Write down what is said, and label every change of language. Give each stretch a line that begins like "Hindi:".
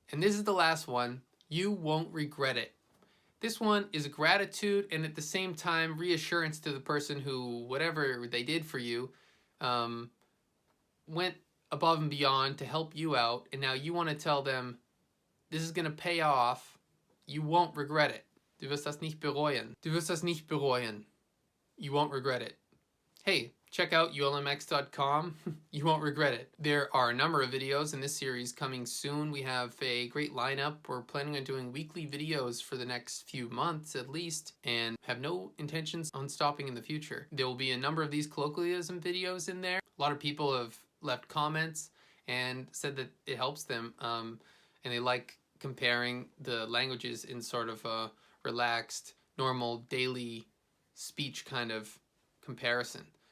English: And this is the last one. You won't regret it. This one is gratitude and at the same time reassurance to the person who, whatever they did for you, went above and beyond to help you out, and now you want to tell them this is going to pay off. You won't regret it.
German: Du wirst das nicht bereuen. Du wirst das nicht bereuen.
English: You won't regret it. Hey, check out ulm-x.com. You won't regret it. There are a number of videos in this series coming soon. We have a great lineup. We're planning on doing weekly videos for the next few months at least, and have no intentions on stopping in the future. There will be a number of these colloquialism videos in there. A lot of people have left comments and said that it helps them, and they like comparing the languages in sort of a relaxed, normal, daily speech kind of comparison.